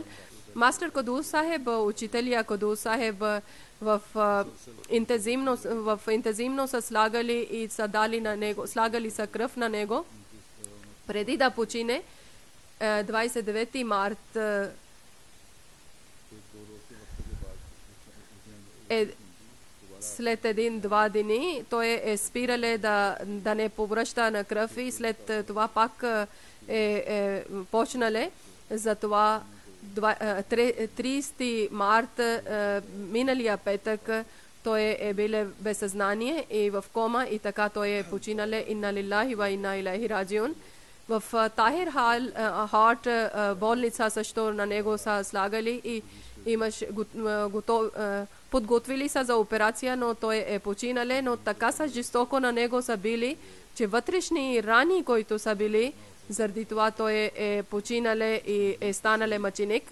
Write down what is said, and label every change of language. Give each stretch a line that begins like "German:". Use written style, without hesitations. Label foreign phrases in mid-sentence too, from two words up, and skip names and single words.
Bulgarian: Мастер Кудус Сахеб, учителя Кудус Сахеб в интензивно са слагали и са дали на него, слагали са кръв на него преди да почине 29 март след 1-2 дни той е спирале да не повръща на кръв и след това пак е почнале. Затова 30 март миналия петък той е бил без съзнание и в кома и така той е починале.
Arabic: إنا لله وإنا إليه راجعون.
Bulgarian: В Тахир Харт болница също на него са слагали и имаш подготвили са за операция, но той е починале, но така са жестоко на него са били, че вътрешни рани, които са били, заради това той е починале и е станале мъченик.